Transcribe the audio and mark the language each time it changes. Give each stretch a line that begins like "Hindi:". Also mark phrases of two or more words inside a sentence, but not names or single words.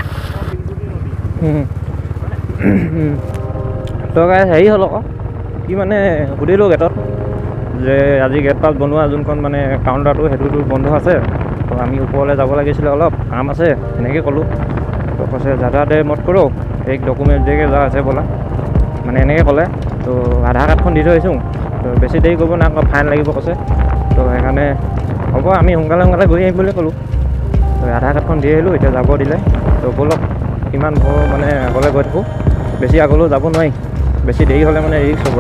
Assamese: তো গাইছ হেৰি হ'ল আকৌ, কি মানে সুধিলোঁ গেটত যে আজি
English: gate pass
Assamese: বনোৱা যোনখন মানে কাউণ্টাৰটো সেইটোতো বন্ধ আছে, তো আমি ওপৰলৈ যাব লাগিছিলে, অলপ কাম আছে এনেকৈ ক'লোঁ। তো কৈছে
Hindi: ज़्यादा देर मत करो, एक डकुमेंट देके जा আছে बोला,
Assamese: মানে এনেকৈ ক'লে। তো আধাৰ কাৰ্ডখন দি থৈ আহিছোঁ, তো বেছি দেৰি কৰিব নাই, আকৌ ফাইন লাগিব কৈছে। তো সেইকাৰণে হ'ব আমি সোনকালে গৈ আহিম বুলি ক'লোঁ। তো আধাৰ কাৰ্ডখন দি আহিলোঁ, এতিয়া যাব দিলে। তো ব'লক কিমান মানে আগলৈ গৈ থাকোঁ, বেছি আগলৈও যাব নোৱাৰি, বেছি দেৰি হ'লে মানে ৰিক্স হ'ব।